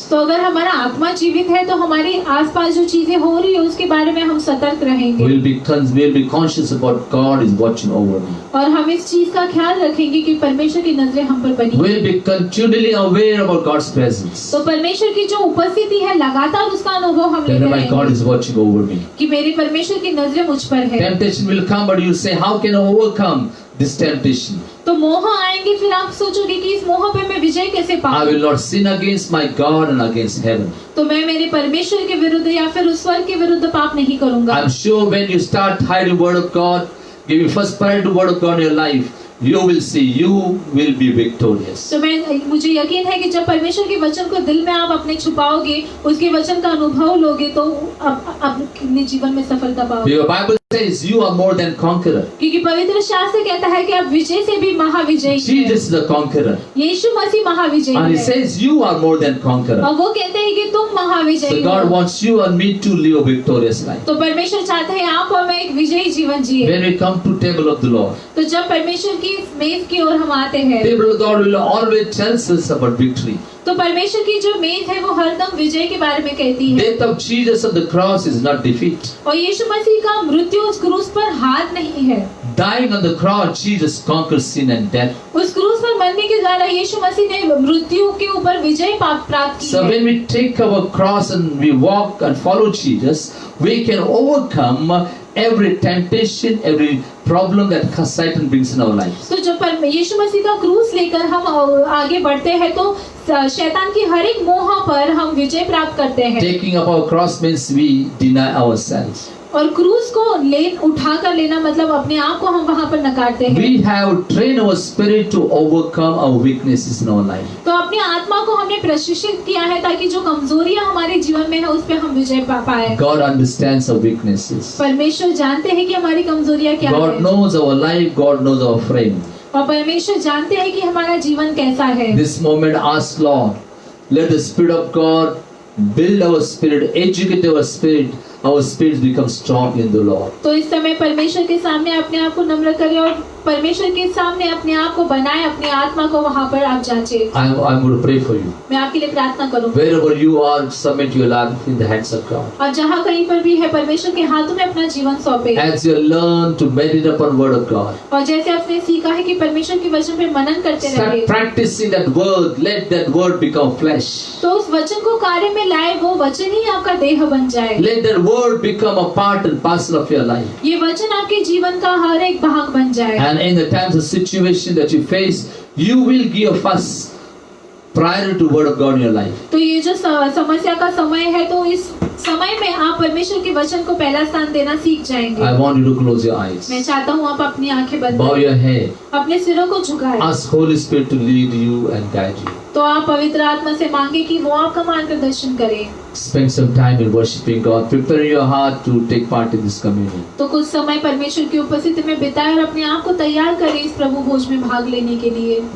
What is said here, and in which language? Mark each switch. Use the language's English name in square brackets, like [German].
[Hindi] तो अगर हमारा आत्मा जीवित है तो हमारे आसपास जो चीजें हो रही है उसके बारे में हम सतर्क रहेंगे [English] We'll be conscious about God is watching over me. [Hindi] और हम इस चीज का ख्याल रखेंगे कि परमेश्वर की नजरें हम पर बनी [English] We'll be continually aware about God's presence. [Hindi] तो परमेश्वर की जो उपस्थिति है लगातार उसका अनुभव हम [English] That [Hindi] लेते [English] my God [Hindi] रहेंगे [English] is watching over me. [Hindi] कि मेरे परमेश्वर की नजरें मुझ पर है। [English] Temptation will come, but you say, how can I overcome this temptation? [Hindi] तो मोह आएंगे, फिर आप सोचोगे कि इस मोह पे मैं विजय कैसे [English] I [Hindi] पाऊं। [English] will not sin against my God and against heaven. [Hindi] तो मैं मेरे परमेश्वर के विरुद्ध या फिर उस स्वर्ग के विरुद्ध पाप नहीं करूंगा। [English] I'm sure when you start hiding word of God, giving first priority to word of God in your life, you will see you will be victorious. [Hindi] तो मुझे यकीन है कि जब परमेश्वर के वचन को दिल में आप अपने छुपाओगे, उसके वचन का अनुभव लोगे तो अपने जीवन में सफलता पाओगे। [English] Your Bible says you are more than conqueror. [Hindi] क्योंकि पवित्र शास्त्र कहता है कि आप विजय से भी महाविजयी हैं। [English] Jesus is the conqueror. [Hindi] Yeshu Masih महाविजयी [English] And he [Hindi] है। [English] says you are more than conqueror. [Hindi] और वो कहते हैं कि तुम महाविजयी [English] So [Hindi] हो। [English] God wants you and me to live a victorious life. [Hindi] तो परमेश्वर चाहते हैं आप और मैं एक विजयी जीवन जिए। [English] When we come to table of the Lord, [Hindi] तो जब परमेश्वर की मेज की ओर हम आते हैं, [English] table of the Lord will always tells us about victory. [Hindi] तो परमेश्वर की जो मेज है वो हरदम विजय के बारे में कहती है। [English] Death of Jesus on the cross is not defeat. [Hindi] और यीशु मसीह का मृत्यु उस क्रूस पर हार नहीं है। [English] Dying on the cross, Jesus conquered sin and death. [Hindi] उस क्रूस पर मरने के द्वारा यीशु मसीह ने मृत्यु के ऊपर विजय प्राप्त की [English] So [Hindi] है। [English] when we take our cross and we walk and follow Jesus, we can overcome every temptation, every problem that Satan brings in our lives. [Hindi] तो जब यीशु मसीह का क्रूस लेकर हम आगे बढ़ते हैं तो शैतान की हर एक मोह पर हम विजय प्राप्त करते हैं। [English] Taking up our cross means we deny ourselves. [Hindi] और क्रूस को उठा कर लेना मतलब अपने आप को हम वहाँ पर नकारते हैं। [English] We have trained our spirit to overcome our weaknesses in our life. [Hindi] तो अपनी आत्मा को हमने प्रशिक्षित किया है ताकि जो कमजोरियां हमारे जीवन में है उस पे हम विजय पा पाए। [English] God understands our weaknesses. [Hindi] परमेश्वर जानते हैं कि हमारी कमजोरियां क्या [English] God [Hindi] है। [English] knows our life. God knows our frame. [Hindi] और परमेश्वर जानते हैं कि हमारा जीवन कैसा है। [English] This moment, ask Lord, let the Spirit of God build our spirit, educate our spirit. Our spirits become strong in the Lord. [Hindi] तो इस समय परमेश्वर के सामने अपने आप को नम्र करें और परमेश्वर के सामने अपने आप को बनाए, अपनी आत्मा को वहाँ पर आप जांचें। [English] I'm going to pray for you. [Hindi] मैं आपके लिए प्रार्थना करूँगा। [English] Wherever you are, submit your life in the hands of God. [Hindi] और जहाँ कहीं पर भी है परमेश्वर के हाथों में अपना जीवन सौंपे। [English] As you learn to meditate upon Word of God, [Hindi] और जैसे आपने सीखा है कि परमेश्वर के वचन पे मनन करते [English] start [Hindi] रहिए, [English] practicing that word. Let that word become flesh. [Hindi] तो उस वचन को कार्य में लाए, वो वचन ही आपका देह बन जाए। [English] Let that word become a part and parcel of your life. [Hindi] ये वचन आपके जीवन का हर एक भाग बन जाए। [English] And in the times of situation that you face, you will give first priority to Word of God in your life. [Hindi] तो ये जो समस्या का समय है तो इस समय में आप परमेश्वर के वचन को पहला स्थान देना सीख जाएंगे। [English] I want you to close your eyes. [Hindi] मैं चाहता हूँ आप अपनी आंखें बंद [English] Bow [Hindi] करें, [English] your head. [Hindi] अपने सिरों को झुकाएं। [English] Ask Holy Spirit to lead you and guide you. [Hindi] तो आप पवित्र आत्मा से मांगे कि वो आपका मार्गदर्शन करे। [English] Spend some time in worshiping God. Prepare your heart to take part in this communion. [Hindi] तो कुछ समय परमेश्वर की उपस्थिति में बिताएं और अपने आप को तैयार करें इस प्रभु भोज में भाग लेने के लिए।